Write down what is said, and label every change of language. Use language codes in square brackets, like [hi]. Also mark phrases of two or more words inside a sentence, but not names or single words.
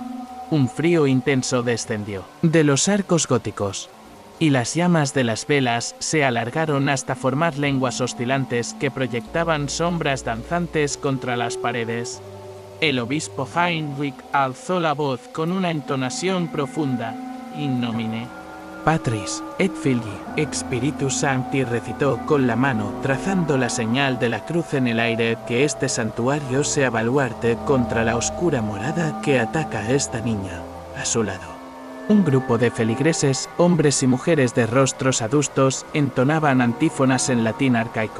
[es] Un frío intenso descendió de los arcos góticos, y las llamas de las velas se alargaron hasta formar lenguas oscilantes que proyectaban sombras danzantes contra las paredes. El obispo Heinrich alzó la voz con una entonación profunda, [la] in nomine Patris et Filii et Spiritus Sancti, [es] recitó con la mano, trazando la señal de la cruz en el aire, que este santuario sea baluarte contra la oscura morada que ataca a esta niña a su lado. Un grupo de feligreses, hombres y mujeres de rostros adustos, entonaban antífonas en latín arcaico.